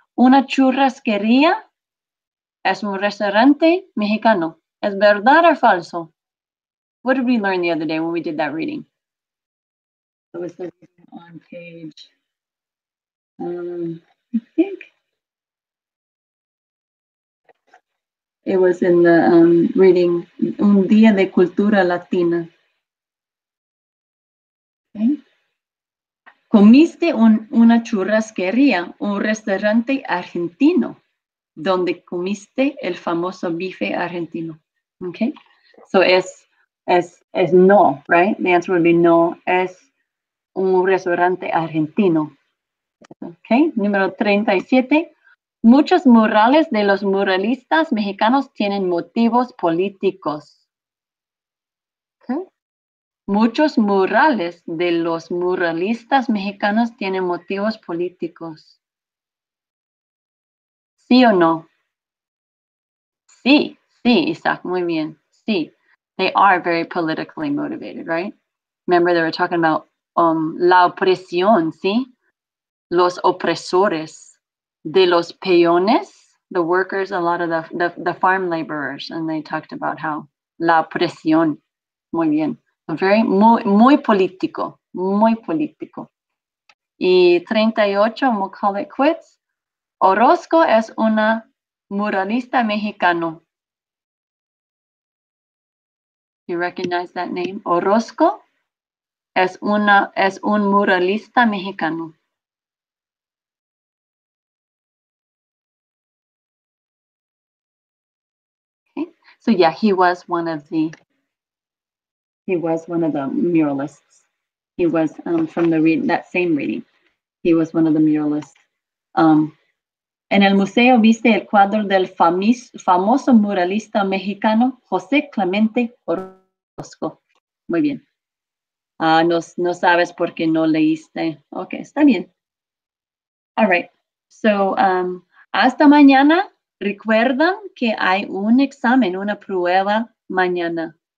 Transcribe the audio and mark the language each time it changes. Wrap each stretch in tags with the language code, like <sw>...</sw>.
<es>Una churrasquería es un restaurante mexicano. ¿Es verdad or falso?</es> <en>What did we learn the other day when we did that reading? It was the reading on page, I think it was in the reading Un Día de Cultura Latina. Okay.</en> <es>Comiste una churrasquería, un restaurante argentino, donde comiste el famoso bife argentino.</es> <en>Okay, so es no, right? The answer would be no, es un restaurante argentino. Okay, número 37.</en> <es>Muchos murales de los muralistas mexicanos tienen motivos políticos. Okay. Muchos murales de los muralistas mexicanos tienen motivos políticos. ¿Sí o no? Sí, Isaac, muy bien.</es> <en>Sí, they are very politically motivated, right? Remember they were talking about la opresión, ¿sí? Los opresores de los peones, the workers, a lot of the farm laborers, and they talked about how la opresión, muy bien.</en> <es>Muy político, muy político. Y 38, we'll call it quits. Orozco es una muralista mexicano.</es> <en>You recognize that name? Orozco es un muralista mexicano. Okay, so yeah, he was one of the muralists. He was from that same reading. He was one of the muralists.</en> <es>En el museo viste el cuadro del famoso muralista mexicano José Clemente Orozco. Muy bien. No sabes por qué no leíste. Ok, está bien. All right. So, hasta mañana. Recuerdan que hay un examen, una prueba mañana.</es>